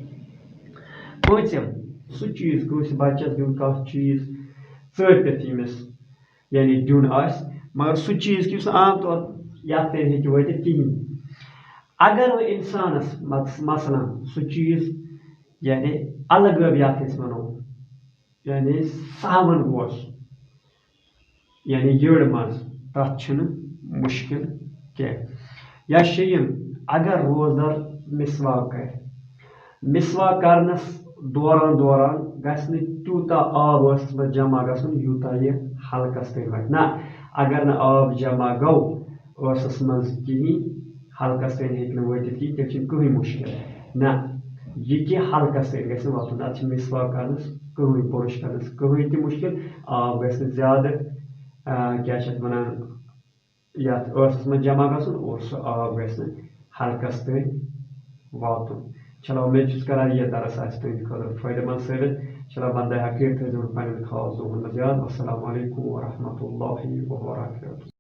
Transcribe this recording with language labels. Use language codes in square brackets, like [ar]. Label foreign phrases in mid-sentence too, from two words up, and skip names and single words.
[ks] پوٗژِم سُہ چیٖز کٲنٛسہِ بچس دیُن کانٛہہ چیٖز ژٲپِتھ ییٚمِس یعنی دیُن آسہِ مگر سُہ چیٖز یُس عام طور یتھ تہِ ہیٚکہِ وٲتِتھ کِہیٖنۍ اگر وۄنۍ انسانس مثلاً سُہ چیٖز یعنی الگٲب یتھ أسۍ ونو یعنی صاوُن اوس یعنی یٔڈ منٛز تتھ چھُنہٕ مُشکِل کینٛہہ یا شیٚیِم اگر روزدار مسواک کرِ مسواک کرنس دوران گژھِ نہٕ تیوٗتاہ آب ٲسس منٛز جمع گژھُن یوٗتاہ یہِ حلقس تانۍ واتہِ نہ اگر نہٕ آب جمع گوٚو ٲسس منٛز کِہیٖنۍ حلقس تانۍ ہیٚکہِ نہٕ وٲتِتھ کِہیٖنۍ تیٚلہِ چھُنہٕ کٕہٕنۍ مُشکِل نہ یہِ کہِ حلقس تانۍ گژھِ نہٕ واتُن اتھ چھِ مسواک کرنس کٕہٕنۍ بُرُش کرنس کٕہٕنۍ تہِ مُشکِل آب گژھِ نہٕ زیادٕ کیاہ چھِ اتھ ونان یتھ ٲسس منٛز جمع گژھُن اور سُہ آب گژھِ نہٕ حلقس تانۍ واتُن چلو امید چھُس کران یہِ درس آسہِ تُہنٛدِ خٲطرٕ فٲیدٕ منٛد ثٲبت چلو بندے حقیٖق تھٲیزیٚو پنٕنٮ۪ن خاص دۄہن منٛز یاد [ar] والسلام علیکم ورحمۃ اللہ وبرکاتہ